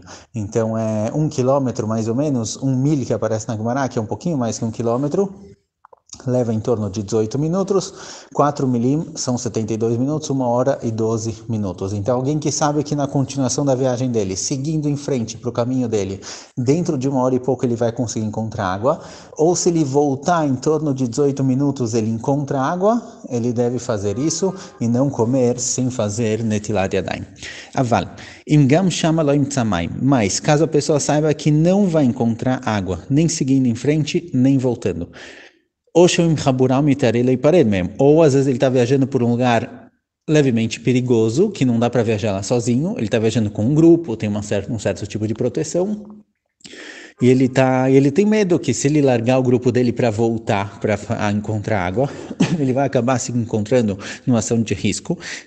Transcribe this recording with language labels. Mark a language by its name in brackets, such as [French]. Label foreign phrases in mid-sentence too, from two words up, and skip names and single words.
[Portuguese] Então é 1 quilômetro mais ou menos, 1 mil que aparece na Gumará, que é um pouquinho mais que 1 quilômetro, leva em torno de 18 minutos, 4 milim são 72 minutos, 1 hora e 12 minutos. Então alguém que sabe que na continuação da viagem dele, seguindo em frente para o caminho dele, dentro de 1 hora e pouco ele vai conseguir encontrar água, ou se ele voltar em torno de 18 minutos ele encontra água, ele deve fazer isso e não comer sem fazer [Hebrew] נטילת ידיים. אבל, אם גם שמה לא ימצא מים, [Portuguese] mas caso a pessoa saiba que não vai encontrar água, nem seguindo em frente, nem voltando. Ou às vezes ele está viajando por um lugar levemente perigoso, que não dá para viajar lá sozinho, ele está viajando com um grupo, tem um certo tipo de proteção, e ele tem medo que se ele largar o grupo dele para voltar para encontrar água, ele vai acabar se encontrando numa ação de risco.